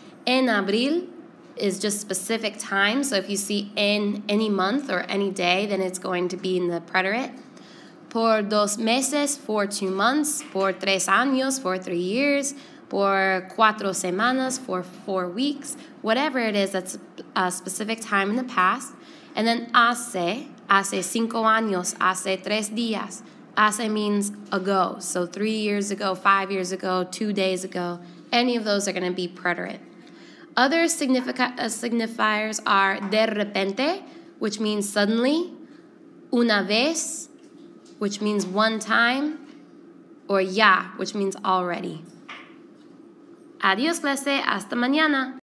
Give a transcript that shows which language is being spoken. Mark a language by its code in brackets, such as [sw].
[es] En abril [en] is just specific time, so if you see en any month or any day, then it's going to be in the preterite. [es] Por 2 meses, [en] for 2 months. [es] Por 3 años, [en] for 3 years. [es] Por 4 semanas, [en] for 4 weeks. Whatever it is, that's a specific time in the past. And then [es] hace 5 años, hace 3 días. [en] Hace means ago, so 3 years ago, 5 years ago, 2 days ago. Any of those are going to be preterite. Other signifiers are [es] de repente, [en] which means suddenly, [es] una vez, [en] which means one time, or ya, which means already. [es] Adiós, clase. Hasta mañana.